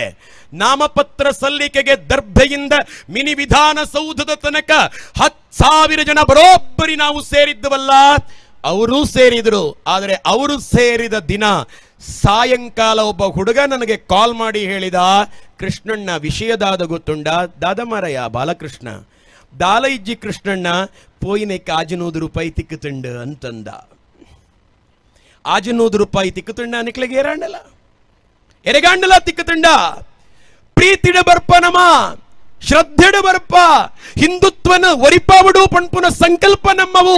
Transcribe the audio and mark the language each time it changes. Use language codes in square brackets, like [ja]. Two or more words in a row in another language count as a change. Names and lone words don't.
[kn] ನಾಮಪತ್ರ ಸಲ್ಲಿಕೆಗೆ ದರ್ಭೆಯಿಂದ ಮಿನಿ ವಿಧಾನಸೌಧದ ತನಕ 10,000 ಜನ ಬರೋಬ್ಬರಿ ನಾವು ಸೇರಿದ್ದವಲ್ಲ. ಅವರು ಸೇರಿದ್ರು. ಆದರೆ ಅವರು ಸೇರಿದ ದಿನ ಸಾಯಂಕಾಲ ಒಬ್ಬ ಹುಡುಗ ನನಗೆ ಕಾಲ್ ಮಾಡಿ ಹೇಳಿದ, [tcy] ಕೃಷ್ಣಣ್ಣ ವಿಷಯದಾದ ಗೊತ್ತುಂಡ ದಾದಮಾರಯ್ಯ ಬಾಲಕೃಷ್ಣ ದಾಲೈಜ್ಜಿ ಕೃಷ್ಣಣ್ಣ ಪೋಯಿನೆಕ್ಕೆ 500 ರೂಪಾಯಿ ತಿಕ್ಕುತುಂಡು ಅಂತಂದ. 500 ರೂಪಾಯಿ ತಿಕ್ಕುತುಂಡ ನಿಕ್ಲೆಗೆ ಎರೆಗಾಂಡಲ ತಿಕ್ಕುತುಂಡ. ಪ್ರೀತಿಡ ಬರ್ಪ ನಮ ಶ್ರದ್ಧೆಡ ಬರ್ಪ ಹಿಂದುತ್ವನ ಒರಿಪಾವಡು ಪಣ್ಪುನ ಸಂಕಲ್ಪ ನಮ್ಮವು.